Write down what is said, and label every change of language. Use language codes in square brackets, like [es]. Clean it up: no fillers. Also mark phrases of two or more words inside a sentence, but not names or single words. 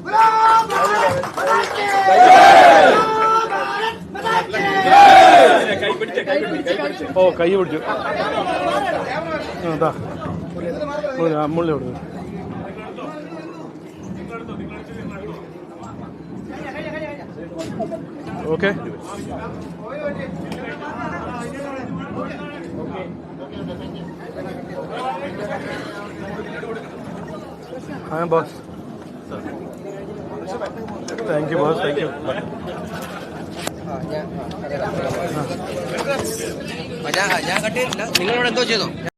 [ml] ഓ കൈ പിടിച്ചു. മുള്ളി കൊടുത്തു. ഓക്കെ. [en] हाँ boss, thank you boss, thank you. [ml] ഞാൻ കട്ടിയിട്ടില്ല. നിങ്ങളോട് എന്തോ ചെയ്തോ?